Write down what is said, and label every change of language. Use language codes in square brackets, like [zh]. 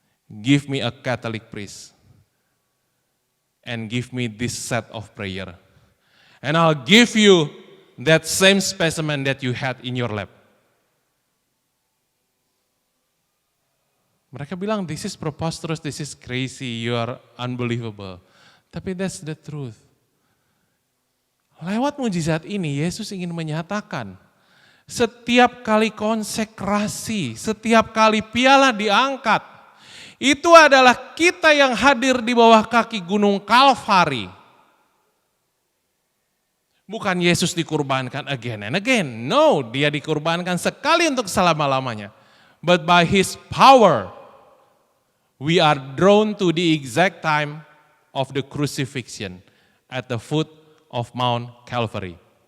[en] Give me a Catholic priest. And give me this set of prayer. And I'll give you that same specimen that you had in your lab. [id] Mereka bilang, [en] this is preposterous, this is crazy, you are unbelievable. Tapi that's the truth. [id] Lewat mujizat ini, Yesus ingin menyatakan, setiap kali konsekrasi, setiap kali piala diangkat, itu adalah kita yang hadir di bawah kaki gunung Kalvari. Bukan Yesus dikurbankan [en] again and again. [id] No, dia dikurbankan sekali untuk selama-lamanya. [en] But by his power, we are drawn to the exact time of the crucifixion at the foot of Mount Calvary.